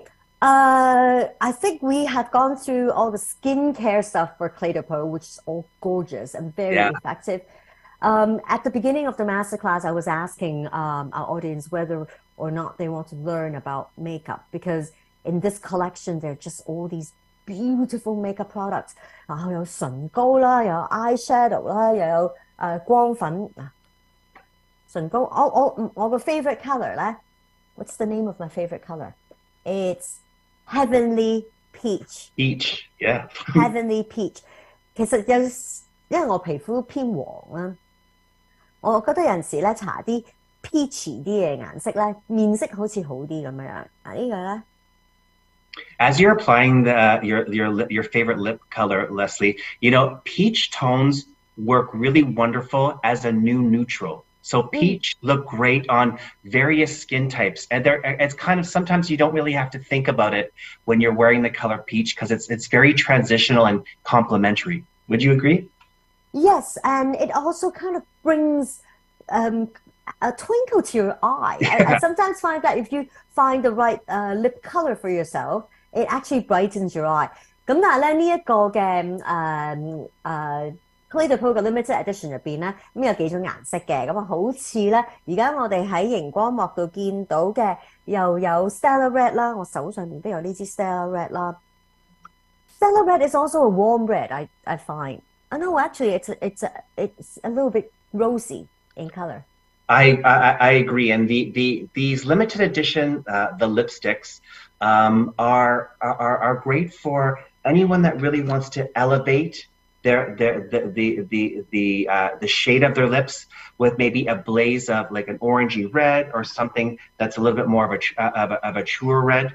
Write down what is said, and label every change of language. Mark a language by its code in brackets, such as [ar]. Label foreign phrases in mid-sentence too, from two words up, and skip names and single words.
[en] I think we have gone through all the skincare stuff for Cle de Peau, which is all gorgeous and very effective. At the beginning of the masterclass, I was asking our audience whether or not they want to learn about makeup because in this collection, there are just all these beautiful makeup products. [yue] 然後有唇膏啦，有 eyeshadow 啦，又有光粉。唇膏，我個 [en] favorite color 咧 ，what's the name of my favorite color? It's Heavenly Peach. Peach, yeah. Heavenly Peach. [yue] 其實因為我皮膚偏黃啦， 我覺得有陣時咧搽啲 peachy 啲嘅顏色咧，面色好似好啲咁樣。啊呢個咧。 [en] As you're applying your favorite lip color, Leslie, you know, peach tones work really wonderful as a new neutral. So peach look great on various skin types, and it's kind of sometimes you don't really have to think about it when you're wearing the color peach because it's very transitional and complementary. Would you agree? Yes, and it also kind of brings a twinkle to your eye. I sometimes find that if you find the right lip color for yourself, it actually brightens your eye. [yue] 咁但係咧呢一個嘅 Cle de Peau 嘅 [en] limited edition [yue] 入邊咧，咁有幾種顏色嘅，咁啊好似咧而家我哋喺熒光幕度見到嘅，又有 [en] Stellar Red 啦，我手上面都有呢支 Stellar Red 啦。Stellar Red is also a warm red, I find. No, actually, it's a little bit rosy in color. I agree, and these limited edition the lipsticks are great for anyone that really wants to elevate the shade of their lips with maybe a blaze of like an orangey red or something that's a little bit more of a truer red.